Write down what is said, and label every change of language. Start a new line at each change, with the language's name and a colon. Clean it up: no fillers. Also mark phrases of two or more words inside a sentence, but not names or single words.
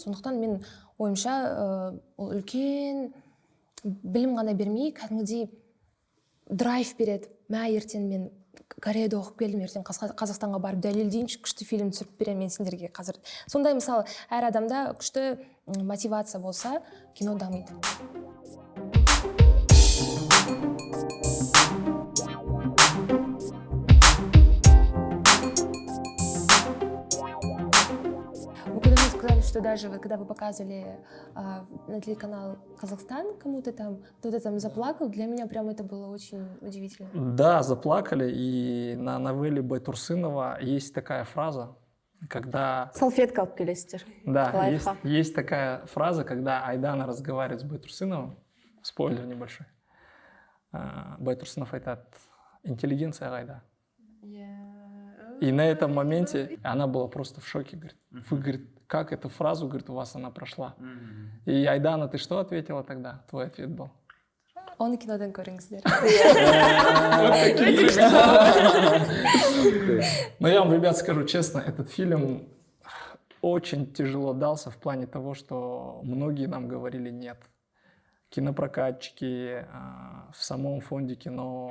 Kazakh: Сондықтан мен ойымша ол үлкен білім ғана бермей, кәдімгідей драйв береді. Ертең мен Кореяда оқып келдім, ертең Қазақстанға барып дәлелдейінші, күшті фильм түсіріп беремін мен сендерге қазір. Сондай мысалы, әр адамда күшті мотивация болса, кино дамиды.
Russian: Сказали, что даже вот, когда вы показывали на телеканал Казахстан кому-то там, кто-то там заплакал, для меня прям это было очень удивительно. Да, заплакали, и на новелле Байтурсынова есть такая фраза, когда...
Kazakh: Салфетка алып келесіздер.
Russian: Да, есть такая фраза, когда Айдана разговаривает с Байтурсыновым, спойлер небольшой, Байтурсынов
Kazakh: айтады, интеллигенция қайда?
Russian: И на этом моменте она была просто в шоке, говорит, вы, говорит, как эту фразу, говорит, у вас она прошла. И Айдана, ты что ответила тогда? Твой ответ был?
Kazakh: Оны кинодан көріңіздер.
Russian: Но я вам, ребят, скажу честно, этот фильм очень тяжело дался в плане того, что многие нам говорили нет. Кинопрокатчики, в самом фонде кино.